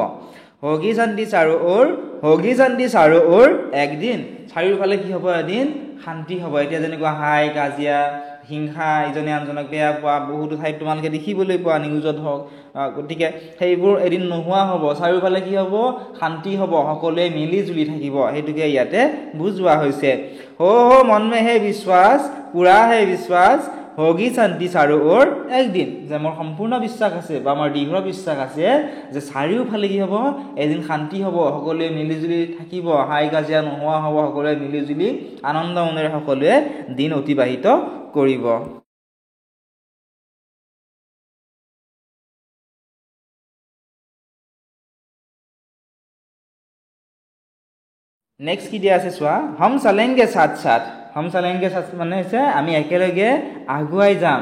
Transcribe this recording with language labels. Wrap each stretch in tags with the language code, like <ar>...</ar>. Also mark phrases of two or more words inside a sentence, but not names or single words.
<hi>होगी शांति चारो ओर एकदिन,</hi> <as>চাৰিওফালে কি হ'ব? এদিন শান্তি হ'ব। এতিয়া যেনেকুৱা হাই কাজিয়া হিংসা ইজনে আনজনক বেয়া পোৱা বহুতো ঠাইত তোমালোকে দেখিবলৈ পোৱা, নিউজত হওক। গতিকে সেইবোৰ এদিন নোহোৱা হ'ব, চাৰিওফালে কি হ'ব? শান্তি হ'ব, সকলোৱে মিলি জুলি থাকিব। সেইটোকে ইয়াতে বুজোৱা হৈছে।</as> <hi>हो मन में है विश्वास पूरा है विश्वास होगी शांति चारो ओर</hi> <as>একদিন, যে মোৰ সম্পূৰ্ণ বিশ্বাস আছে বা আমাৰ দৃঢ় বিশ্বাস আছে যে চাৰিওফালে কি হ'ব? এদিন শান্তি হ'ব, সকলোৱে মিলিজুলি থাকিব, হাই কাজিয়া নোহোৱা হ'ব, সকলোৱে মিলিজুলি আনন্দ মনেৰে সকলোৱে দিন অতিবাহিত কৰিব। নেক্সট কি দিয়া আছে চোৱা,</as> <hi>हम चलेंगे साथ साथ</hi> <as>মানে হৈছে আমি একেলগে আগুৱাই যাম।</as>